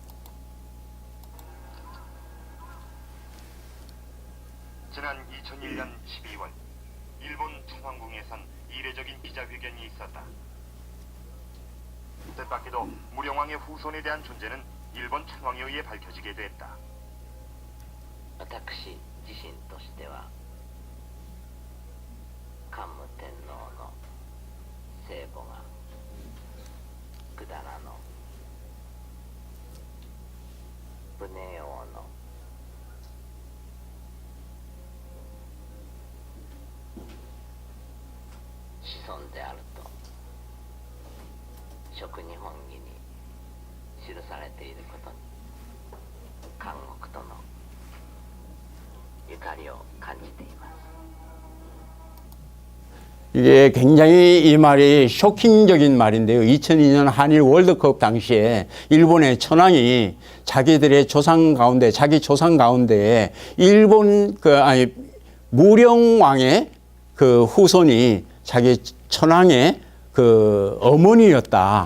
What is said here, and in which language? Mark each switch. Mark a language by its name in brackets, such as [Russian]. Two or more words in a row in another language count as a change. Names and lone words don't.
[Korean] 지난 2001년 12월 일본 천황궁에선 이례적인 기자회견이 있었다. 뜻밖에도 무령왕의 후손에 대한 존재는 일본 천황에 의해 밝혀지게 됐다. [Japanese] 私自身としては桓武天皇の聖母が百済の武寧王の子孫であると食日本紀に記されていることに監獄とのゆかりを感じています。 [Korean] 이게 굉장히 이 말이 쇼킹적인 말인데요. 2002년 한일 월드컵 당시에 일본의 천황이 자기들의 조상 가운데, 자기 조상 가운데 일본 무령왕의 그 후손이 자기 천황의 그 어머니였다.